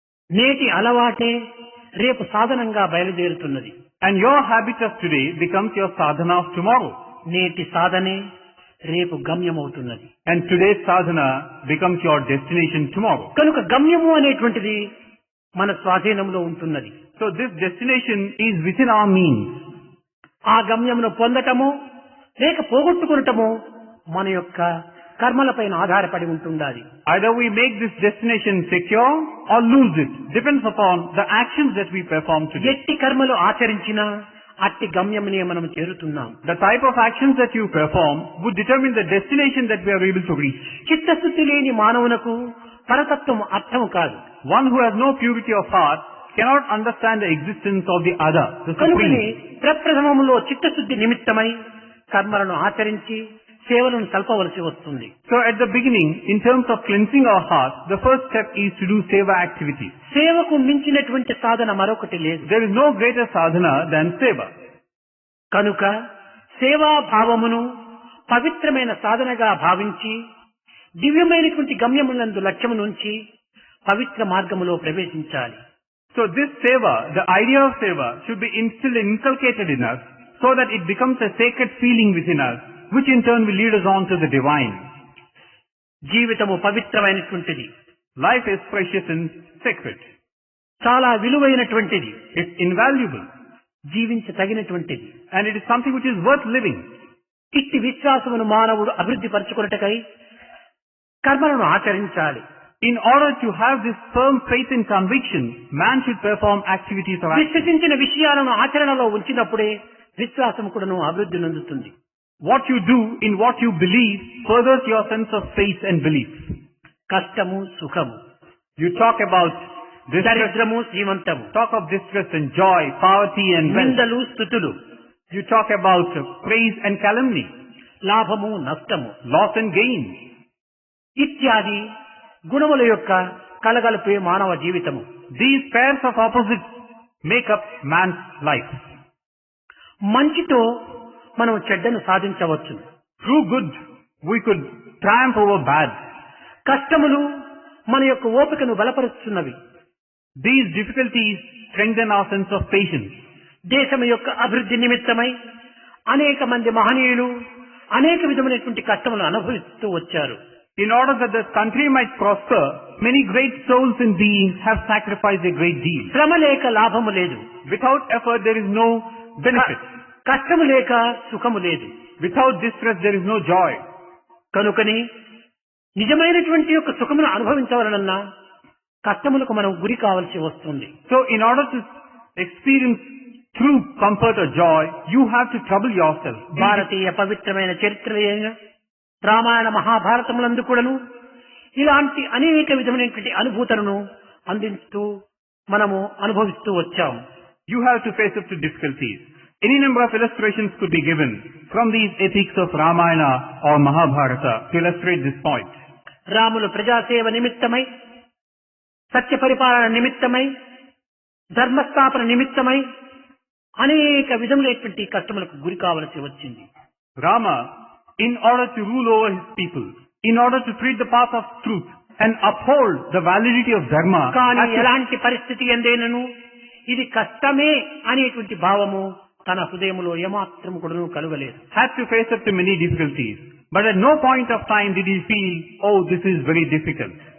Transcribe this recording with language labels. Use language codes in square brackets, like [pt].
[te] నేటి అలవాటే రేపు సాధనంగా బయలుదేరుతున్నది. [en] And your habit of today becomes your sadhana of tomorrow. [te] నేటి సాధనే రేపు గమ్యమవుతున్నది. [en] And today's sadhana becomes your destination tomorrow. [te] కనుక గమ్యము అనేటువంటిది మన స్వాధీనంలో ఉంటున్నది. [en] So this destination is within our means. [te] ఆ గమ్యమును పొందటము లేక పోగొట్టుకునటము మన యొక్క కర్మలపైన ఆధారపడి ఉంటుండాలి. [en] Either we make this destination secure or lose it. Depends upon the actions that we perform today. [te] ఎట్టి కర్మలు ఆచరించినా అట్టి గమ్యమునే మనం చేరుతున్నాం. [en] The type of actions that you perform would determine the destination that we are able to reach. [te] చిత్తశుద్ధి లేని మానవునకు పరతత్వం అర్థం కాదు. [en] One who has no purity of heart cannot understand the existence of the other, the [te] కనుకనే [en] supreme. [te] ప్రప్రథమములో చిత్తశుద్ధి నిమిత్తమై కర్మలను ఆచరించి సేవలను సల్పవలసి వస్తుంది. [en] So at the beginning, in terms of cleansing our heart, the first step is to do seva activities. [te] సేవకు మించినటువంటి సాధన మరొకటి లేదు. [en] There is no greater sadhana than seva. [te] కనుక సేవాభావమును పవిత్రమైన సాధనగా భావించి దివ్యమైనటువంటి గమ్యములందు లక్ష్యము నుంచి పవిత్ర మార్గములో ప్రవేశించాలి. [en] So this seva, the idea of seva, should be instilled and inculcated in us so that it becomes a sacred feeling within us, which in turn will lead us on to the divine. [te] జీవితము పవిత్రమైనటువంటిది. [en] Life is precious and sacred. [te] చాలా విలువైనటువంటిది. [en] It's invaluable. [te] జీవించతగినటువంటిది. [en] And it is something which is worth living. [te] ఇట్టి విశ్వాసమును మానవుడు అభివృద్ధి పరచుకొనుటకై కర్మలను ఆచరించాలి. [en] In order to have this firm faith and conviction, man should perform activities of action. [te] విశ్వసించిన విషయాలను ఆచరణలో ఉంచినప్పుడే విశ్వాసం కూడాను అభివృద్ధి నొందుతుంది. [en] What you do in what you believe furthers your sense of faith and belief. [te] కష్టము సుఖము, [en] You talk about distress, [te] దరిద్రము శ్రీమంతము, [en] talk of distress and joy, poverty and wealth. [te] నిందలు స్తుతులు, [en] You talk about praise and calumny, [te] లాభము నష్టము, [en] loss and gain. [te] ఇత్యాది గుణముల యొక్క కలగలిపే మానవ జీవితము. [en] These pairs of opposites make up man's life. [te] మంచితో మనం చెడ్డను సాధించవచ్చు. [en] Through good, we could triumph over bad. [te] కష్టములు మన యొక్క ఓపికను బలపరుస్తున్నవి. [en] These difficulties strengthen our sense of patience. [te] దేశం యొక్క అభివృద్ధి నిమిత్తమై అనేక మంది మహనీయులు అనేక విధమైనటువంటి కష్టములు అనుభవిస్తూ వచ్చారు. [en] In order that the country might prosper, many great souls and beings have sacrificed a great deal. [te] శ్రమ లేక లాభము లేదు. [en] Without effort, there is no benefit. [te] కష్టము లేక సుఖము లేదు. [en] Without distress, there is no joy. [te] కనుకని నిజమైనటువంటి యొక్క సుఖమును అనుభవించవలనన్నా కష్టములకు మనం గురి కావాల్సి వస్తుంది. [en] So, in order to experience true comfort or joy, you have to trouble yourself. [te] భారతీయ పవిత్రమైన చరిత్రలైన రామాయణ మహాభారతములందు కూడాను ఇలాంటి అనేక విధమైనటువంటి అనుభూతులను అందిస్తూ మనము అనుభవిస్తూ వచ్చాము. [en] You have to face up to difficulties. Any number of illustrations could be given from these epics of Ramayana or Mahabharata to illustrate this point. [te] Ramulu ప్రజాసేవ నిమిత్తమై, సత్య పరిపాలన నిమిత్తమై, ధర్మస్థాపన నిమిత్తమై అనేక విధములైనటువంటి కష్టములకు గురి కావలసి వచ్చింది. [en] Rama, in order to rule over his people, in order to treat the path of truth and uphold the validity of dharma, [te] కానీ ఎలాంటి పరిస్థితి ఎందేనను ఇది కష్టమే అనేటువంటి భావము తన హృదయములో ఏమాత్రం కూడాను కలుగలేదు. [en] had to face up to many difficulties. But at no point of time did he feel, oh, this is very difficult.